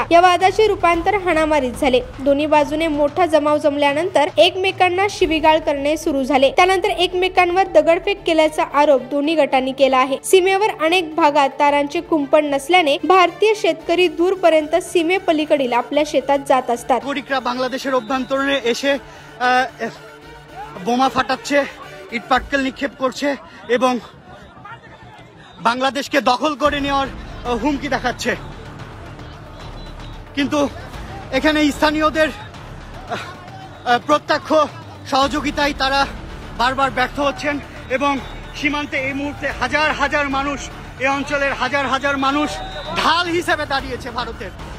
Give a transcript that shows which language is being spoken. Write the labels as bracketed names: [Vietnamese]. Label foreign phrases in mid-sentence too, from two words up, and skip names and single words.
[Marathi] या वादाचे रूपांतर हाणामारीत झाले। दोन्ही बाजूने मोठा जमाव जमल्यानंतर एकमेकांना शिवीगाळ करणे सुरू झाले। त्यानंतर एकमेकांवर दगडफेक केल्याचा आरोप दोन्ही गटांनी केला आहे। सीमेवर अनेक भागात तारांचे कुंपण नसल्याने भारतीय शेतकरी दूरपर्यंत सीमेपलीकडील आपल्या शेतात जात असतात। [Bangla] নাগরিকরা বাংলাদেশের অভ্যন্তরে এসে বোমা ফাটাচ্ছে, ইটপাটকেল নিক্ষেপ করছে এবং বাংলাদেশকে দখল করে নেওয়ার হুমকি দেখাচ্ছে। কিন্তু এখানে স্থানীয়দের প্রত্যক্ষ সহযোগিতায় তারা বারবার ব্যর্থ হচ্ছেন এবং সীমান্তে এই মুহূর্তে হাজার হাজার মানুষ, এই অঞ্চলের হাজার হাজার মানুষ ঢাল হিসেবে দাঁড়িয়েছে ভারতের।